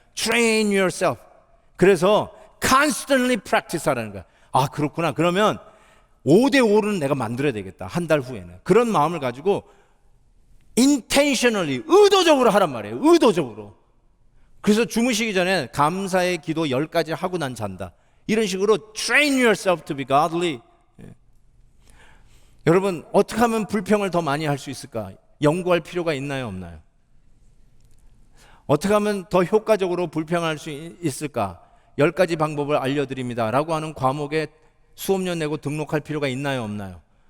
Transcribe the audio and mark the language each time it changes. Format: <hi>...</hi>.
<en>train yourself.</en> <ko>그래서</ko> <en>constantly practice</en> <ko>하라는 거야. 아, 그렇구나. 그러면 5대5는 내가 만들어야 되겠다. 한 달 후에는. 그런 마음을 가지고 intentionally, 의도적으로 하란 말이에요. 의도적으로. 그래서 주무시기 전에 감사의 기도 10가지 하고 난 잔다. 이런 식으로</ko> <en>train yourself to be godly.</en> <ko>여러분, 어떻게 하면 불평을 더 많이 할 수 있을까? 연구할 필요가 있나요, 없나요? 어떻게 하면 더 효과적으로 불평할 수 있을까? 10가지 방법을 알려드립니다 라고 하는 과목에 수업료 내고 등록할 필요가 있나요, 없나요?</ko>